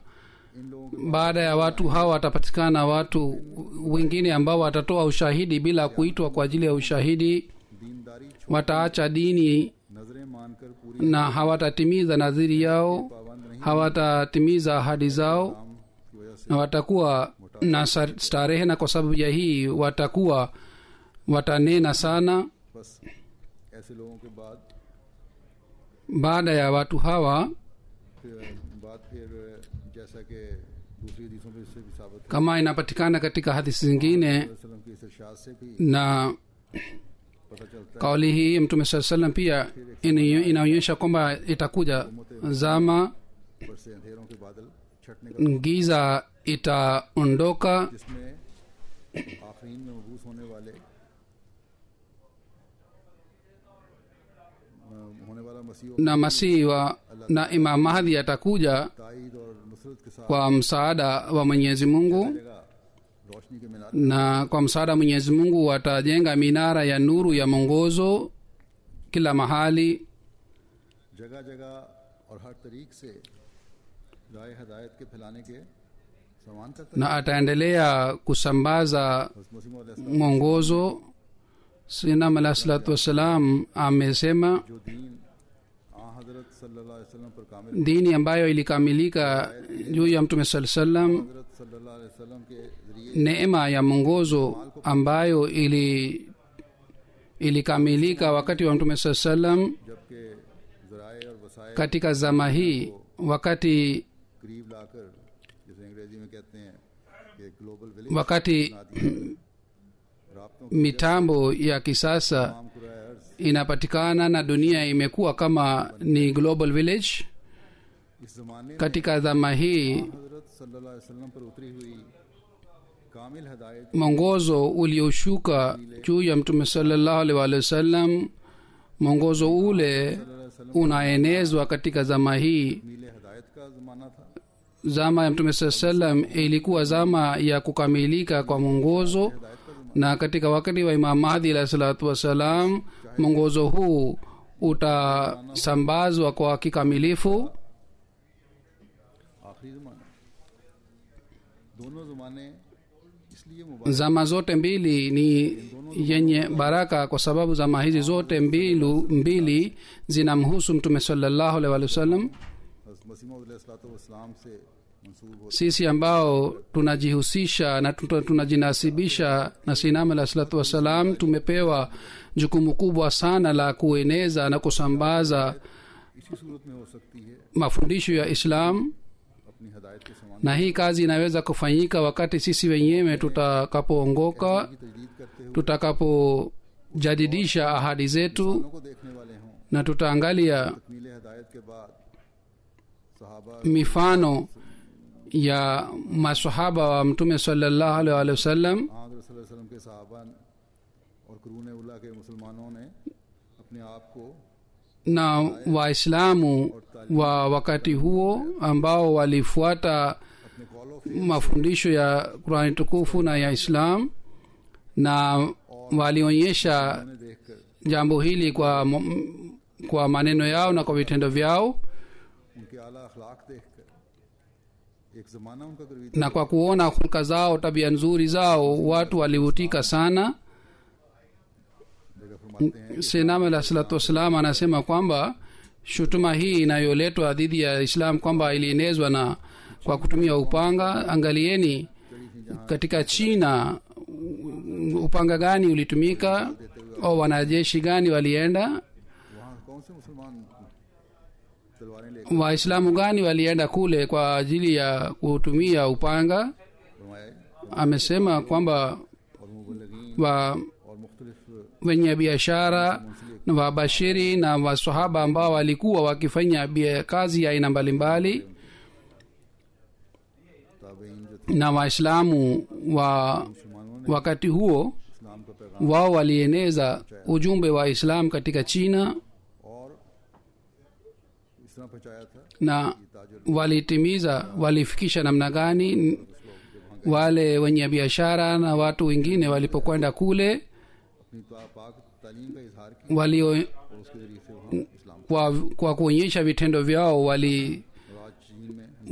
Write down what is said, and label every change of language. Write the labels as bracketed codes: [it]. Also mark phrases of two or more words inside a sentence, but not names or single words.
[ur] ان لوگوں [sw] baada ya watu hawa watapatikana watu wengine ambao watatoa ushahidi bila kuitwa kwa ajili ya ushahidi, [ur] کی دینداری [sw] wataacha dini [ur] نذریں مان کر پوری [sw] na hawatatimiza nadhiri yao, [ur] پابند نہیں [sw] hawatatimiza ahadi zao, [ur] کام کی وجہ سے [sw] na watakuwa na starehe, na kwa sababu ya hii watanena sana. [ur] بس ایسے لوگوں کے بعد [sw] Baada ya watu hawa, [ur] پھر جیسا کہ دوسری حدیثوں میں اس سے بھی ثابت ہے [sw] kama inapatikana katika hadithi zingine, [ur] وسلم کی اس ارشاد سے بھی [sw] na [ur] پتا چلتا ہے [sw] kauli hii Mtume saa salam pia inaonyesha kwamba itakuja zama [ur] اوپر سے اندھیروں کے بادل چھٹنے کا [sw] giza itaondoka, [ur] جس میں آخرین میں مبعوث ہونے والے ہونے والا مسیح [sw] na masihi na Imam Mahdi atakuja [ur] تائید اور نصرت کے ساتھ [sw] kwa msaada wa Mwenyezi Mungu, [ur] چلے گا روشنی کے مینار [sw] na kwa msaada wa Mwenyezi Mungu watajenga minara ya nuru ya mwongozo kila mahali, [ur] جگہ جگہ اور ہر طریق سے رائے ہدایت کے پھیلانے کے سامان کرتا ہے [sw] na ataendelea kusambaza [ur] حضرت مسیح موعود علیہ [sw] mwongozo. Sayyidina [ar] عليه الصلاة والسلام [sw] amesema [ur] جو دین حضرت [ar] صلى الله عليه وسلم [ur] پر کامل [sw] dini ambayo ilikamilika juu ya Mtume [ar] صلى الله عليه وسلم, [ur] हजरत [ar] صلى الله عليه وسلم [ur] کے ذریعے [sw] neema ya mwongozo ambayo ilikamilika wakati wa Mtume [ar] صلى الله عليه وسلم. [ur] جبکہ ذرائع اور وسائل [sw] Katika zama hii, wakati [ur] قریب لا کر جیسے انگریزی میں کہتے ہیں کہ [en] global village [sw] wakati [ur] राब्तों [sw] mitambo ya kisasa [ur] کام کرۂ ارض [sw] inapatikana na dunia imekuwa kama ni [en] global village. [ur] اس زمانے میں [sw] Katika zama hii [ur] हजरत [ar] صلى الله عليه وسلم [ur] پر اتری ہوئی کامل ہدایت [sw] mwongozo ulioshuka juu ya mtume [ar] صلى الله عليه وسلم, [sw] mwongozo ule unaenezwa katika zama hii. [ur] میل ہدایت کا زمانہ تھا. [sw] Zama ya mtume [ar] صلى الله عليه وسلم [sw] ilikuwa zama ya kukamilika kwa mwongozo, na katika wakati wa Imam Mahdi [ar] عليه الصلاة والسلام [sw] mwongozo huu utasambazwa kwa kikamilifu. [ur] آخری زمانہ، دونوں زمانے اس لیے مبارک [sw] Zama zote mbili ni yenye baraka kwa sababu zama hizi zote mbili zinamhusu mtume [ar] صلى الله عليه وسلم. [ur] حضرت مسیح موعود علیہ السلام سے منسوب ہوتے [sw] Sisi ambao tunajihusisha na tunajinasibisha na Sinam [ar] عليه الصلاة والسلام [sw] tumepewa jukumu kubwa sana la kueneza na kusambaza [ur] اسی صورت میں ہو سکتی ہے [sw] mafundisho ya Islam, [ur] اپنی ہدایت کے سامان [sw] na hii kazi inaweza kufanyika wakati sisi wenyewe tutakapoongoka, [ur] کی تجدید کرتے ہوئے [sw] tutakapojadidisha ahadi zetu, [ur] لوگوں کو دیکھنے والے ہوں. [sw] na tutaangalia [ur] میل ہدایت کے بعد صحابہ [sw] mifano ya masahaba wa mtume [ar] صلى الله عليه وسلم [ur] हज़रत [ar] صلى الله عليه وسلم [ur] کے صحابہ اور قرون اولیٰ کے مسلمانوں نے اپنے آپ کو [sw] na Waislamu wa wakati huo ambao walifuata [ur] اپنے قول [sw] mafundisho ya Qur'ani tukufu na ya Islam, na walionyesha [ur] نے دیکھ کر [sw] jambo hili kwa maneno yao na kwa vitendo vyao, [ur] ان کے اعلیٰ اخلاق دیکھ کر ایک زمانہ ان کا گرویدہ [sw] na kwa kuona hulka zao, tabia nzuri zao, watu walivutika sana. [ur] جگہ فرماتے ہیں [sw] Sinam [ar] عليه الصلاة والسلام [sw] anasema kwamba shutuma hii inayoletwa dhidi ya Islam kwamba ilienezwa na kwa kutumia upanga, angalieni katika China upanga gani ulitumika, au wanajeshi gani walienda, [ur] وہاں کون سے مسلمان تلواریں لے کر [sw] Waislamu gani walienda kule kwa ajili ya kutumia upanga. [ur] फरमाए [sw] Amesema kwamba [ur] اور مبلغین [sw] wa [ur] اور مختلف [sw] wenye biashara na wabashiri na wasahaba ambao walikuwa wakifanya kazi ya aina mbalimbali, [ur] تابعین جو تھے [sw] na Waislamu wa [ur] مسلمانوں نے [sw] wakati huo [ur] اسلام کا پیغام [sw] wao walieneza ujumbe wa Islam katika China, [ur] اور اس طرح پہنچایا تھا [sw] na walifikisha namna gani wale wenye biashara na watu wengine walipokwenda kule, [ur] اپنی پاک تعلیم کا اظہار کیا [sw] walio [ur] اور اس کے ذریعے سے وہ اسلام [sw] kwa kuonyesha vitendo vyao [ur] اور آج چین میں